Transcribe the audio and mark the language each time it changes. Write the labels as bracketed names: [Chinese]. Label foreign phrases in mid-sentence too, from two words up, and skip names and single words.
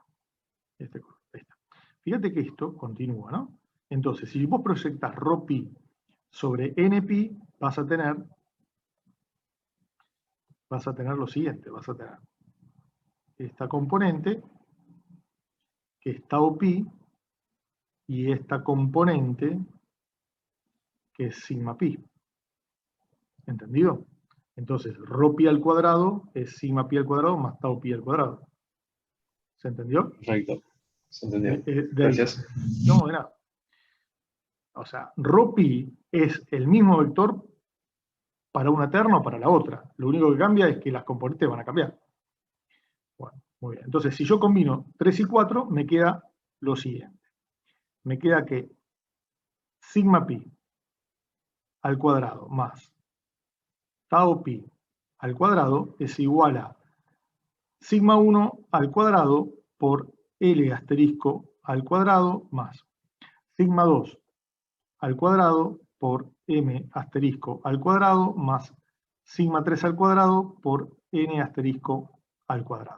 [Spanish] Ahí está. Fíjate que esto continúa, ¿no? Entonces, si vos proyectás ρ-pi sobre n-pi, vas a tener lo siguiente, vas a tener esta componente, que es tau pi, y esta componente, que es sigma pi. ¿Entendido? Entonces, ρ-pi al cuadrado es sigma pi al cuadrado más tau pi al cuadrado. ¿Se entendió? Perfecto, se entendió. De ahí. Gracias. No, de nada. O sea, ρ-pi es el mismo vector para una terna o para la otra. Lo único que cambia es que las componentes van a cambiar. Bueno, muy bien. Entonces, si yo combino 3 y 4, me queda lo siguiente. Me queda que sigma pi al cuadrado más tau pi al cuadrado es igual a sigma 1 al cuadrado por L asterisco al cuadrado más sigma 2 al cuadrado por M asterisco al cuadrado más sigma 3 al cuadrado por N asterisco al cuadrado.